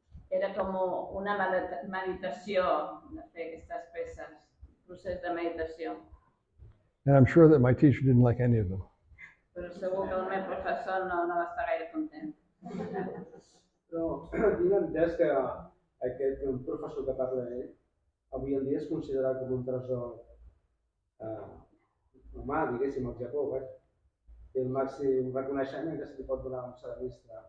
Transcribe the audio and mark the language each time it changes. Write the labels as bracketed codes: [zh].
[ca] Era com una meditació de fer aquestes peces, procés de meditació. [en] And I'm sure that my teacher didn't like any of them. [ca] Però segur que el meu professor no va estar gaire content. Però tinc entès que aquest professor que parla ell, avui en dia és considerat com un tresor humà, diguéssim, al Japó, té el màxim reconeixement que se li pot donar a un ceramista.